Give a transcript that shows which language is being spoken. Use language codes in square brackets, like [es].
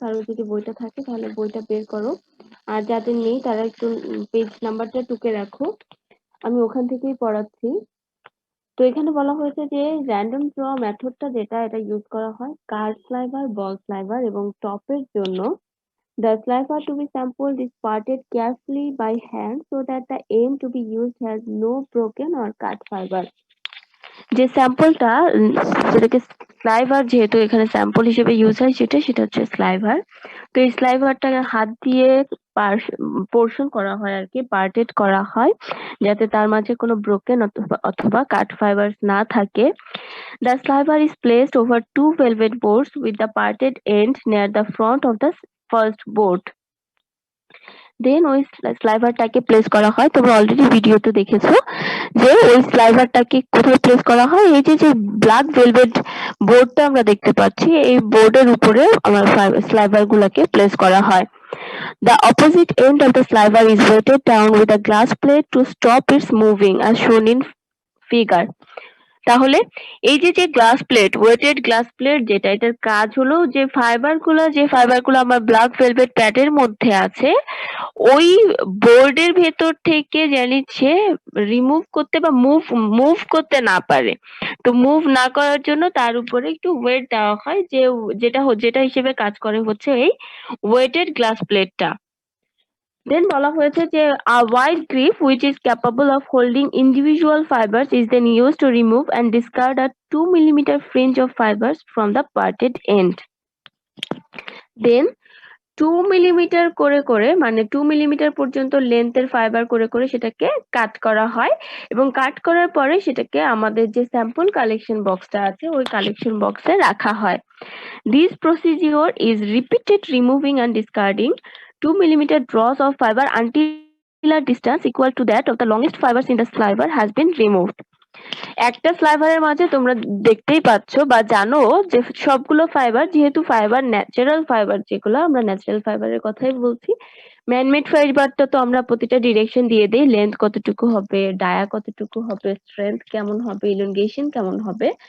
[bn] কারো যদি বইটা থাকে তাহলে বইটা বের করো, আর যাদের নেই তারা একটু পেজ নাম্বারটা টুকে রাখো, আমি ওখান থেকেই পড়াচ্ছি। তো এখানে বলা হয়েছে যে র্যান্ডম ড্র মেথডটা যেটা, এটা ইউজ করা হয় কার্ড স্লাইভার, বল স্লাইভার এবং টপের জন্য। [en] The sliver to be sampled is parted carefully by hand so that the end to be used has no broken or cut fiber. [bn] যে স্যাম্পলটা, যেটাকে স্লাইভার যেহেতু এখানে স্যাম্পল হিসেবে ইউজ হয়, সেটা হচ্ছে স্লাইভার। তো এই স্লাইভারটাকে হাত দিয়ে পোর্শন করা হয় আর কি, পার্টেড করা হয়, যাতে তার মাঝে কোনো ব্রোকেন অথবা কাট ফাইবারস না থাকে। [en] The sliver is placed over two velvet boards with the parted end near the front of the first board. [bn] দেন ওই স্লাইভারটাকে প্লেস করা হয়। তোমরা অলরেডি ভিডিওতে দেখেছো যে ওই স্লাইভারটাকে কোথায় প্লেস করা হয়। এই যে ব্ল্যাক ভেলভেট বোর্ডটা আমরা দেখতে পাচ্ছি, এই বোর্ডের উপরে আমার স্লাইভার গুলাকে প্লেস করা হয়। [en] The opposite end of the sliver is weighted down with a glass plate to stop its moving as shown in figure. [bn] তাহলে এই যে glass plate, weighted glass plate যেটা, এটার কাজ হলো যে ফাইবারগুলো আমার ব্ল্যাক ভেলভেট প্যাডের মধ্যে আছে, ওই বোর্ডের ভেতর থেকে সে রিমুভ করতে বা মুভ করতে না পারে। তো মুভ না করার জন্য তার উপরে একটু ওয়েট দেওয়া হয়, যেটা হিসেবে কাজ করে হচ্ছে এই ওয়েটেড গ্লাস প্লেটটা। দেন বলা হয়েছে যে [en] a wide grip which is capable of holding individual fibers is then used to remove and discard a 2 millimeter fringe of fibers from the parted end. [bn] Then 2 millimetre করে মানে 2 মিলিমিটার পর্যন্ত লেন্থের fibre করে সেটাকে কাট করা হয়, এবং কাট করার পরে সেটাকে আমাদের যে স্যাম্পল কালেকশন বক্সটা আছে ওই কালেকশন বক্সে রাখা হয়। [en] This procedure is repeated, removing and discarding 2 millimeter draws of fiber until a distance equal to that of the longest fibers in the sliver has been removed. [bn] একটা স্লাইভারের মাঝে তোমরা দেখতেই পাচ্ছ বা জানো যে সবগুলো ফাইবার, যেহেতু ফাইবার ন্যাচারাল ফাইবার, যেগুলো আমরা ন্যাচারাল ফাইবারের কথাই বলছি, ম্যানমেড ফাইবারটা তো আমরা প্রতিটা ডিরেকশন দিয়ে দেই, লেন্থ কতটুকু হবে, ডায়া কতটুকু হবে, স্ট্রেংথ কেমন হবে, ইলংগেশন কেমন হবে।